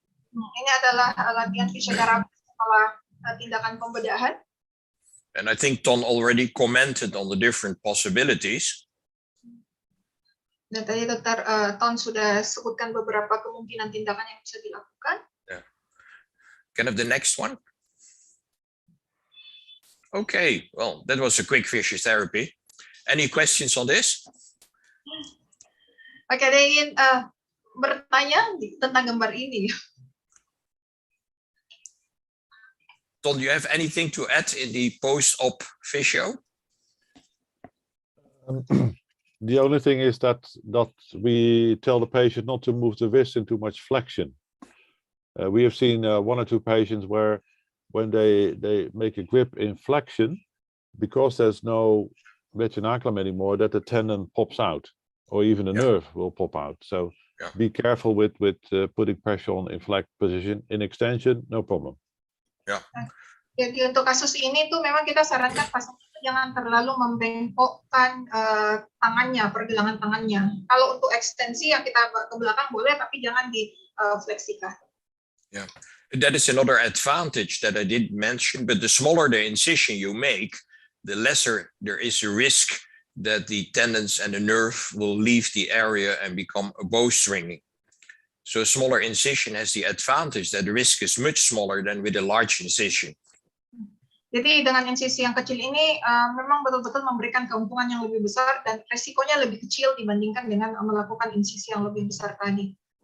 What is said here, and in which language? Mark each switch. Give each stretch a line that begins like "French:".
Indonesian: Ini adalah latihan fisioterapi setelah tindakan pembedahan.
English: And I think Ton already commented on the different possibilities.
Indonesian: Dan tadi Dr. Ton sudah sebutkan beberapa kemungkinan tindakan yang bisa dilakukan.
English: Yeah. Can I have the next one? Okay, well, that was a quick physiotherapy. Any questions on this?
Indonesian: Oke, ada yang ingin bertanya tentang gambar ini.
English: Ton, do you have anything to add in the post-op physio? The only thing is that we tell the patient not to move the wrist in too much flexion. We have seen 1 or 2 patients where when they make a grip in flexion, because there's no retinaculum anymore, that the tendon pops out, or even the nerve will pop out. So be careful with putting pressure on in flex position. In extension, no problem.
Indonesian: Ya. Jadi untuk kasus ini tuh memang kita sarankan pasien jangan terlalu membengkokkan tangannya, pergelangan tangannya. Kalau untuk ekstensi yang kita ke belakang boleh, tapi jangan difleksikan.
English: Yeah, that is another advantage that I didn't mention. But the smaller the incision you make, the lesser there is a risk that the tendons and the nerve will leave the area and become a bowstringing. So a smaller incision has the advantage that the risk is much smaller than with a large incision.
Indonesian: Jadi dengan insisi yang kecil ini memang betul-betul memberikan keuntungan yang lebih besar dan resikonya lebih kecil dibandingkan dengan melakukan insisi yang lebih besar tadi.